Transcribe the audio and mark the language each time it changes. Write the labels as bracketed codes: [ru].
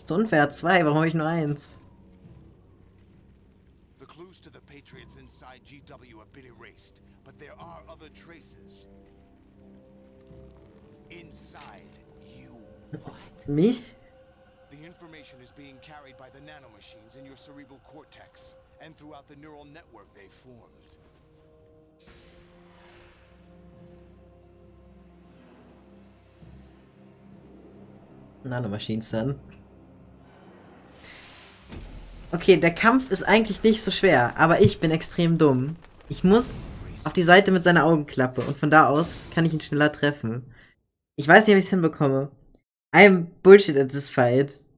[de] Ist unfair, 2, warum habe ich nur 1? [en] The clues to the Patriots inside GW have been erased, but there are other traces. Inside you. What? Me? The information is being carried by the nanomachines in your cerebral cortex, and throughout the neural network they've formed. [de] Nanomachines dann. Okay, der Kampf ist eigentlich nicht so schwer, aber ich bin extrem dumm. Ich muss auf die Seite mit seiner Augenklappe und von da aus kann ich ihn schneller treffen. Ich weiß nicht, ob ich es hinbekomme. [en] I am bullshit at this fight.